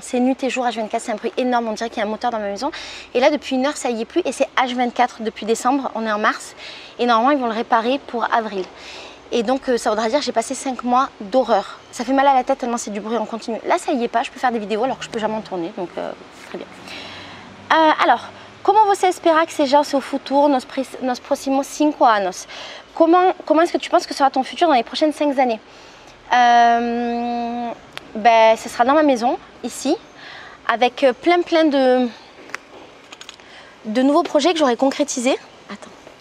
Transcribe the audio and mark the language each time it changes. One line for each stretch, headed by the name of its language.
French: C'est nuit et jour, H24, c'est un bruit énorme, on dirait qu'il y a un moteur dans ma maison. Et là, depuis 1 heure, ça y est plus, et c'est H24 depuis décembre, on est en mars. Et normalement, ils vont le réparer pour avril. Et donc, ça voudra dire que j'ai passé 5 mois d'horreur. Ça fait mal à la tête tellement c'est du bruit en continu. Là, ça y est pas, je peux faire des vidéos alors que je peux jamais en tourner, donc très bien.
Portuguese: Alors, comment você espera que seja o seu futuro nos próximos 5 anos?
French: Comment est-ce que tu penses que sera ton futur dans les prochaines 5 années? Ben, ce sera dans ma maison, ici, avec plein de nouveaux projets que j'aurai concrétisés. Attends.